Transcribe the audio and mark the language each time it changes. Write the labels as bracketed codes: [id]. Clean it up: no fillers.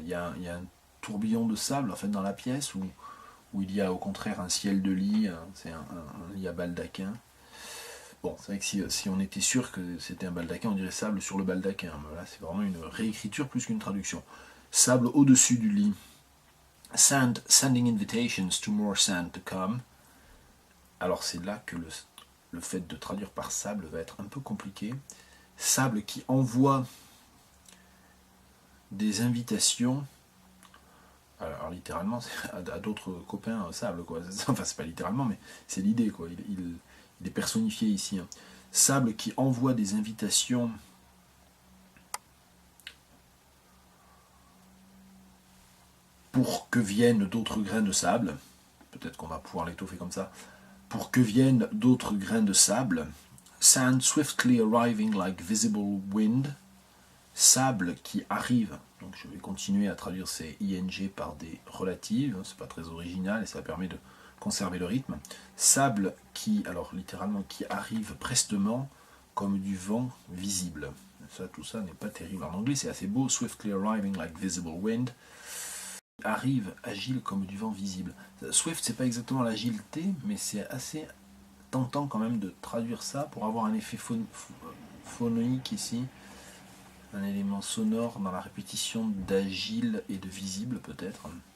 [fr] Il y a un tourbillon de sable en fait dans la pièce où il y a au contraire un ciel de lit. C'est un lit à baldaquin. Bon, c'est vrai que si on était sûr que c'était un baldaquin, on dirait sable sur le baldaquin. Mais là, c'est vraiment une réécriture plus qu'une traduction. Sable au-dessus du lit. [en] Sand, sending invitations to more sand to come. [fr] Alors c'est là que le fait de traduire par sable va être un peu compliqué. Sable qui envoie des invitations. Alors littéralement, c'est à d'autres copains sable, quoi. Enfin, c'est pas littéralement, mais c'est l'idée, quoi. Il est personnifié ici. Hein. Sable qui envoie des invitations pour que viennent d'autres grains de sable. Peut-être qu'on va pouvoir l'étoffer comme ça. Pour que viennent d'autres grains de sable. [en] Sand swiftly arriving like visible wind. [fr] Sable qui arrive. Donc je vais continuer à traduire ces ing par des relatives. C'est pas très original et ça permet de conserver le rythme. Sable qui, alors littéralement, qui arrive prestement comme du vent visible. Ça, tout ça n'est pas terrible. En anglais, c'est assez beau. [en] Swiftly arriving like visible wind. [fr] Arrive agile comme du vent visible. Swift, c'est pas exactement l'agilité, mais c'est assez tentant quand même de traduire ça pour avoir un effet phonique ici. Un élément sonore dans la répétition d'agile et de visible peut-être.